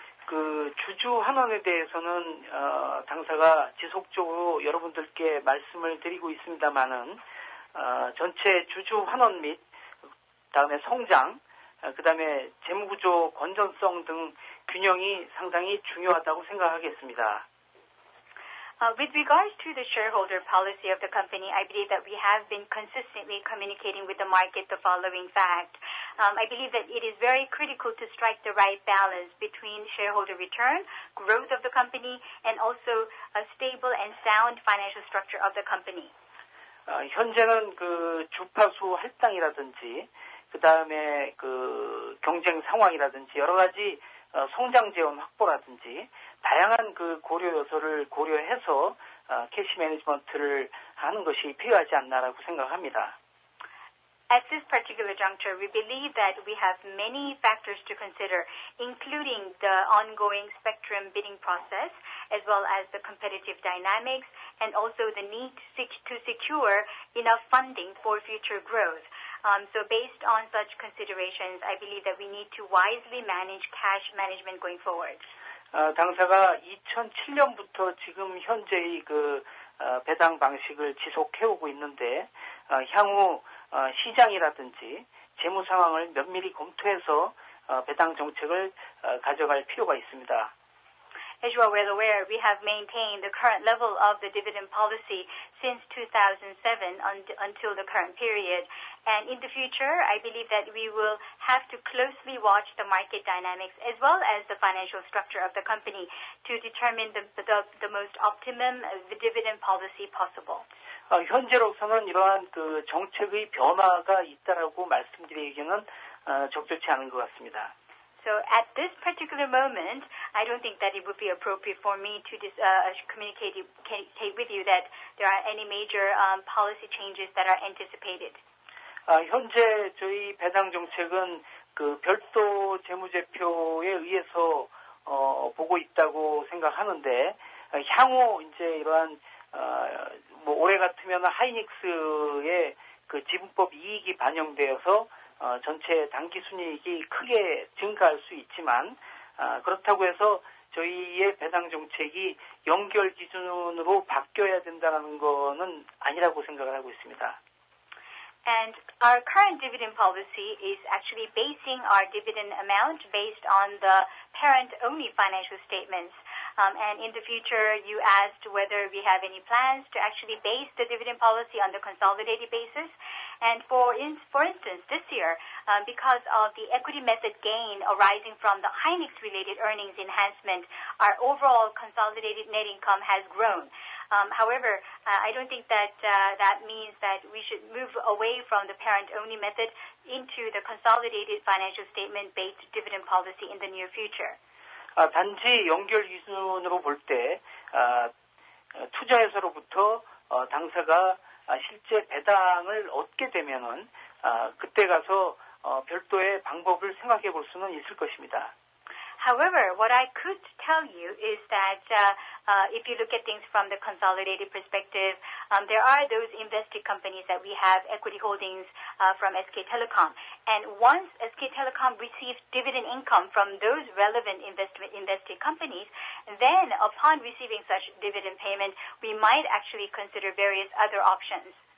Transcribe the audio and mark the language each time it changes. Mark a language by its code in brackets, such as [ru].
[ko] 그 주주 환원에 대해서는 당사가 지속적으로 여러분들께 말씀을 드리고 있습니다만은 전체 주주 환원 및 다음에 성장, 그다음에 재무구조 건전성 등 균형이 상당히 중요하다고 생각하겠습니다. [en] With regards to the shareholder policy of the company, I believe that we have been consistently communicating with the market the following fact. I believe that it is very critical to strike the right balance between shareholder return, growth of the company, and also a stable and sound financial structure of the company. [ko] 현재는 그 주파수 할당이라든지, 그 다음에 그 경쟁 상황이라든지 여러 가지 성장 재원 확보라든지 다양한 그 고려 요소를 고려해서 캐시 매니지먼트를 하는 것이 필요하지 않나라고 생각합니다. [en] At this particular juncture, we believe that we have many factors to consider, including the ongoing spectrum bidding process, as well as the competitive dynamics, and also the need to secure enough funding for future growth. So based on such considerations, I believe that we need to wisely manage cash management going forward. [ko] 당사가 2007년부터 지금 현재의 그 배당 방식을 지속해오고 있는데 향후 시장이라든지 재무 상황을 면밀히 검토해서 배당 정책을 가져갈 필요가 있습니다. [en] As you are well aware, we have maintained the current level of the dividend policy since 2007 until the current period. And in the future, I believe that we will have to closely watch the market dynamics as well as the financial structure of the company to determine the most optimum dividend policy possible. [ko] 현재로서는 이러한 그 정책의 변화가 있다라고 말씀드리기는 적절치 않은 것 같습니다. [en] So at this particular moment, I don't think that it would be appropriate for me to communicate with you that there are any major policy changes that are anticipated. [ko] 현재 저희 배당 정책은 그 별도 재무제표에 의해서 보고 있다고 생각하는데 향후 이제 이러한 뭐 올해 같으면 하이닉스의 그 지분법 이익이 반영되어서 전체 당기 순이익이 크게 증가할 수 있지만 그렇다고 해서 저희의 배당 정책이 연결 기준으로 바뀌어야 된다는 거는 아니라고 생각을 하고 있습니다. [en] And our current dividend policy is actually basing our dividend amount based on the parent-only financial statements. And in the future, you asked whether we have any plans to actually base the dividend policy on the consolidated basis. And for instance, this year, because of the equity method gain arising from the Hynix-related earnings enhancement, our overall consolidated net income has grown. However, I don't think that that means that we should move away from the parent-only method into the consolidated financial statement-based dividend policy in the near future. [ko] 단지 연결 기준으로 볼 때 투자회사로부터 당사가 실제 배당을 얻게 되면은 그때 가서 별도의 방법을 생각해 볼 수는 있을 것입니다. [en] However, what I could tell you is that if you look at things from the consolidated perspective, there are those invested companies that we have equity holdings from SK Telecom. And once SK Telecom receives dividend income from those relevant invested companies, then upon receiving such dividend payment, we might actually consider various other options.